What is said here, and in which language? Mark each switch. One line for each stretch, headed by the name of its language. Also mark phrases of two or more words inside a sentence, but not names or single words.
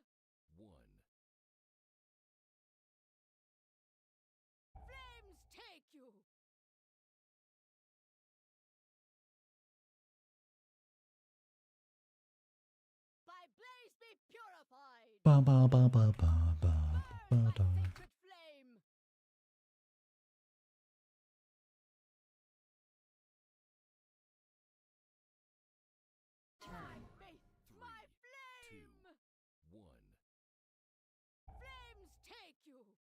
English: one. Flames take you! By blaze be purified! Ba, ba, ba, ba, ba, ba, Burn ba, by da. sacred flame! My faith, my flame! One. Flames take you!